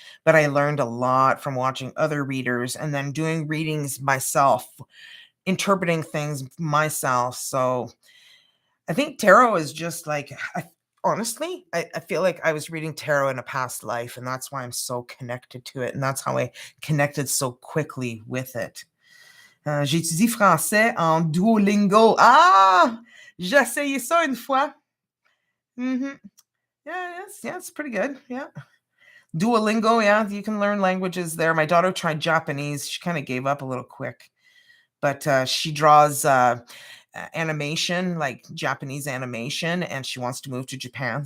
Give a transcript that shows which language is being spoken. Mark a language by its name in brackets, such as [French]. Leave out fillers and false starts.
[English] But I learned a lot from watching other readers and then doing readings myself, interpreting things myself. So I think tarot is just like, honestly, I feel like I was reading tarot in a past life, and that's why I'm so connected to it. And that's how I connected so quickly with it. [French] J'ai étudié français en Duolingo. Ah! J'ai essayé ça une fois. Mhm. [English] Yeah, yes, yeah, it's pretty good. Yeah. Duolingo, yeah, you can learn languages there. My daughter tried Japanese. She kind of gave up a little quick, but she draws animation, like Japanese animation, and she wants to move to Japan.